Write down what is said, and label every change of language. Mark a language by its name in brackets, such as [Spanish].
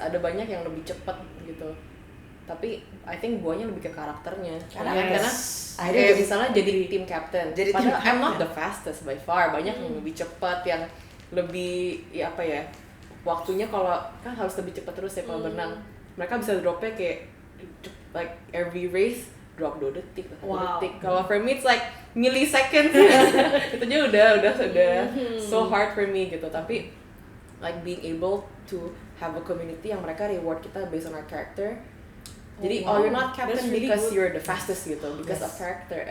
[Indonesian] Ada banyak yang lebih cepat gitu. Tapi [English] I think [Indonesian] buahnya lebih ke karakternya. Karena kayak misalnya jadi team captain. Padahal [English] I'm not the fastest by far. [Indonesian] Banyak yang lebih cepat, yang lebih waktunya kalau kan harus lebih cepat terus ya kalau berenang. Mereka bisa dropnya kayak [English] like every race drop [Indonesian] 2 detik. Kalau [English] for me it's like milliseconds. [Indonesian] Itunya udah [English] so hard for me [Indonesian] gitu. Tapi [English] like being able to have a community [Indonesian] yang mereka reward kita [English] based on our character. [Indonesian] Jadi [English] you're not captain really because you're the fastest [Indonesian] gitu, [English] because of character.